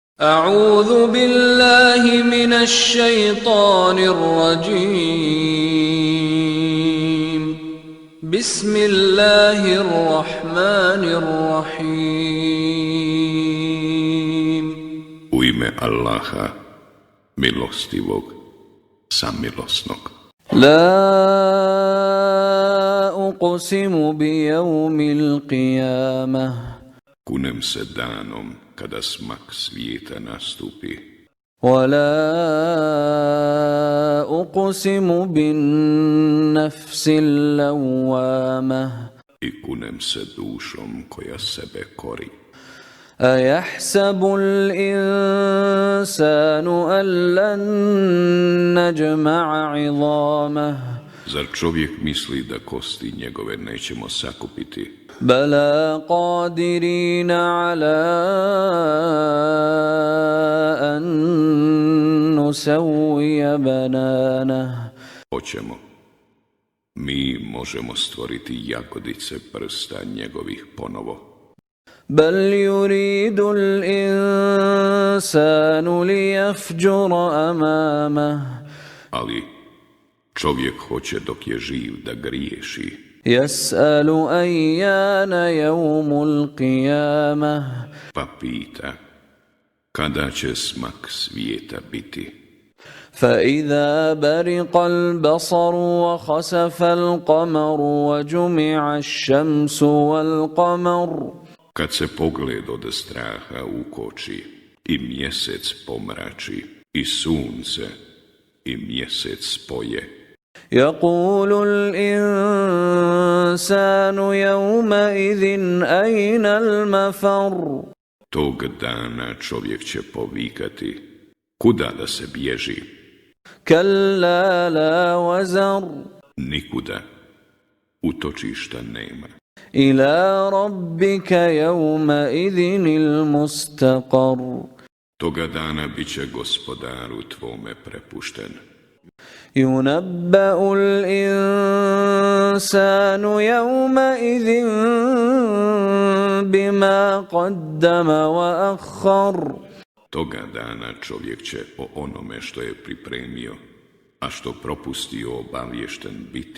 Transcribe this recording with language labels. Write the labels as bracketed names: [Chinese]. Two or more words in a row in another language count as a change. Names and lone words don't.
[Arabic] أعوذ بالله من الشيطان الرجيم بسم الله الرحمن الرحيم [Bosnian] U ime Allaha, milostivog, samilosnog. [Arabic] لا أقسم بيوم القيامة [Bosnian] Kunem se danom kada smak svijeta nastupi. [Arabic] ولا أقسم بالنفس اللوامة [Bosnian] I kunem se dušom koja sebe kori. [Arabic] أيحسب الإنسان أن لن نجمع عظامه [Bosnian] Zar čovjek misli da kosti njegove nećemo sakupiti? [Arabic] بلى قادرين على أن نسوي بنانه [Bosnian] Hoćemo. Mi možemo stvoriti jagodice prsta njegovih ponovo. [Arabic] بل يريد الإنسان ليفجر أمامه [Bosnian] Ali čovjek hoće dok je živ da griješi. [Arabic] يسأل أيان يوم القيامة [Bosnian] Pa pita, kada će smak svijeta biti? [Arabic] فإذا برق البصر وخسف القمر وجمع الشمس والقمر [Bosnian] Kad se pogled od straha ukoči i mjesec pomrači i sunce i mjesec spoje. [Arabic] يقول الإنسان يومئذ أين المفر [Bosnian] Tog dana čovjek će povikati, kuda da se bježi? [Arabic] كلا لا وزر [Bosnian] Nikuda, utočišta nema. [Arabic] إلى ربك يومئذ المستقر [Bosnian] Toga dana bit će gospodaru tvome prepušten. [Arabic] ينبأ الإنسان يومئذ بما قدم وأخر [Bosnian] Toga dana čovjek će o onome što je pripremio, a što propustio obaviješten biti.